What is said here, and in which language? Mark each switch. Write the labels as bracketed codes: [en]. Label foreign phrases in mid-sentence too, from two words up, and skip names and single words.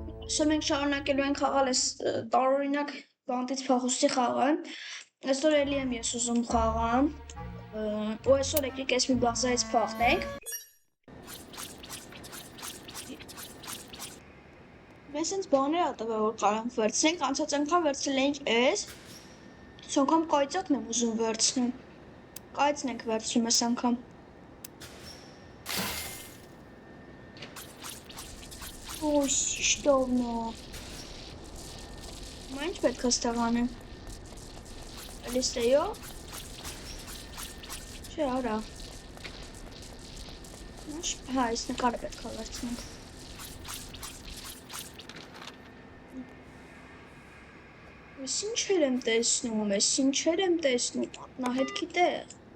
[hy] Այսօր մենք շարունակելու ենք խաղալ այս տարօրինակ բանտից փախուստի խաղը։ Այսօր էլի եմ ես ուզում խաղամ։ Ու այսօր եկեք այս մի բազայից փախնենք։ Մեզ հենց բաներ ա տվել որ կարող ենք վերցնենք, անցած անգամ վերցրել էինք այս։ Այս անգամ կայծակն եմ ուզում վերցնել։ Կայծն ենք վերցնում այս անգամ։ [ru] Ой, что оно? [hy] Ինչ պետք է ստեղ անեմ։ Լիստեյո։ Չէ, արա։ Հա, այս նկարը պետք է վերցնենք։ Ես ինչեր եմ տեսնում, ակնահետքի տեղ։